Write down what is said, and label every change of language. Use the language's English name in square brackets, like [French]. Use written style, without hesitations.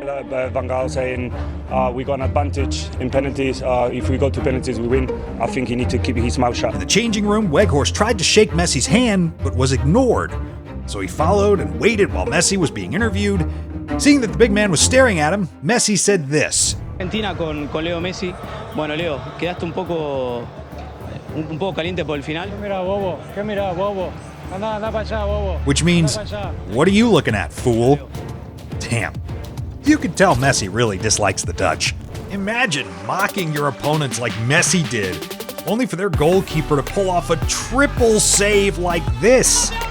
[English] Van Gaal saying we got an advantage in penalties. If we go to penalties, we win. I think he needs to keep his mouth shut. In the changing room, Weghorst tried to shake Messi's hand, but was ignored. So he followed and waited while Messi was being interviewed. Seeing that the big man was staring at him, Messi said this. [Spanish] Argentina con Leo Messi. Bueno, Leo, quedaste un poco caliente por el final. ¿Qué mira, bobo? Anda para allá, bobo. [English] Which means, what are you looking at, fool? Damn. You could tell Messi really dislikes the Dutch. Imagine mocking your opponents like Messi did, only for their goalkeeper to pull off a triple save like this.